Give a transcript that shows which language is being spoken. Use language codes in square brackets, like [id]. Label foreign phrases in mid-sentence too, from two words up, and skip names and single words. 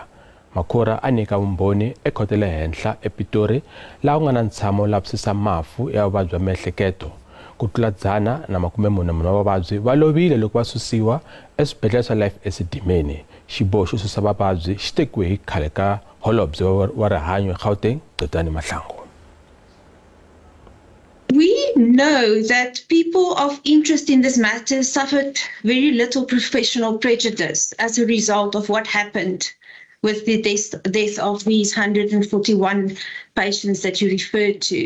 [ts] Makhura a nyika vumbhoni ekhoto le henhla ePitori laha ku nga na ntshamo lavisisa mafu ya vuvabyi bya miehleketo. Ku tlula 144 wa vavabyi va lovile loko va susiwa eswibedhlele swa Life esidimeni. Xiboho xo susa vavabyi xi tekiwe hi khale ka holobye wa rihanyo eGauteng Gcilani Mahlangu. [en] We know that people of interest in this matter suffered very little professional prejudice as a result of what happened with the death of these 141 patients that you referred to.